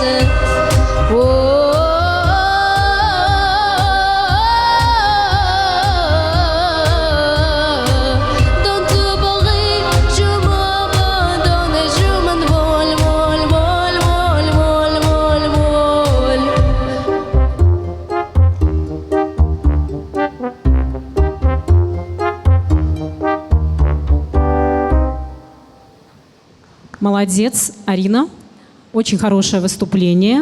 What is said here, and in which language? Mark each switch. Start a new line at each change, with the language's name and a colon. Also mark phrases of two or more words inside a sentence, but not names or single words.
French: Oh, dans tout Paris, je m'abandonne et je m'envole, vol, vol, vol, vol, vol, vol.
Russian: Молодец, Арина. Очень хорошее выступление.